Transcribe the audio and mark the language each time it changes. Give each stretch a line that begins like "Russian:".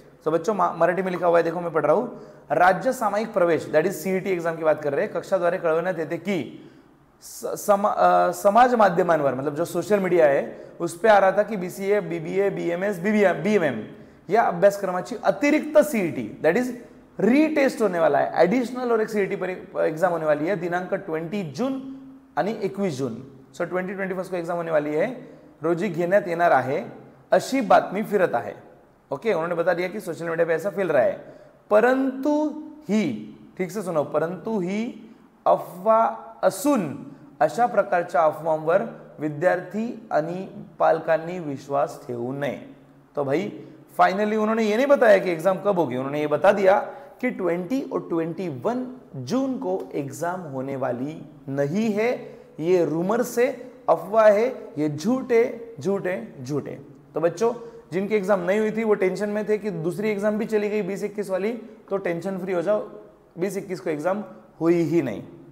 Hindi: तो बच्चों मराठी में लिखा हुआ है, देखो मैं पढ़ रहा हूं,
Marathi: राज्य सामायिक प्रवेश
Hindi: दैट इज सीईटी एग्जाम की बात कर रहे हैं,
Marathi: कक्षाद्वारे कळवण्यात येते की समाज माध्यमांवर
Hindi: मतलब जो सोशल मीडिया है उस पे आ रहा था कि बीसीए, बीबीए, बीएमएस, बीएमएम
Marathi: या अभ्यासक्रमाची अतिरिक्त सीईटी
Hindi: दैट इज रीटेस्ट होने वाला है, एडिशनल और एक सीईटी पर एग्जाम होने वाली है
Marathi: दिनांक 20 जून आणि 21 जून,
Hindi: सो 2021 को एग्जाम होने वाली है,
Marathi: रोजी घेण्यात येणार आहे अशी बातमी फिरत आहे.
Hindi: ओके, उन्होंने बता दिया कि सोशल मीडिया पे ऐसा फैल रहा है,
Marathi: परंतु ही,
Hindi: ठीक से सुनो,
Marathi: परंतु ही अफवा असून अशा प्रकारच्या अफवांवर विद्यार्थी आणि पालकांनी विश्वास ठेवू नये.
Hindi: तो भाई फाइनली उन्होंने ये नहीं बताया कि एग्जाम कब होगी, उन्होंने ये बता दिया कि 20 और 21 जून को एग्जाम होने वाली नहीं है. ये रूमर से, अफवाह है, ये झूठ है, झूठ है, झूठ है. तो बच्चों जिनकी एग्जाम नहीं हुई थी वो टेंशन में थे कि दूसरी एग्जाम भी चली गई 20-21 वाली, तो टेंशन फ्री हो जाओ, 20-21 को एग्जाम हुई ही नहीं.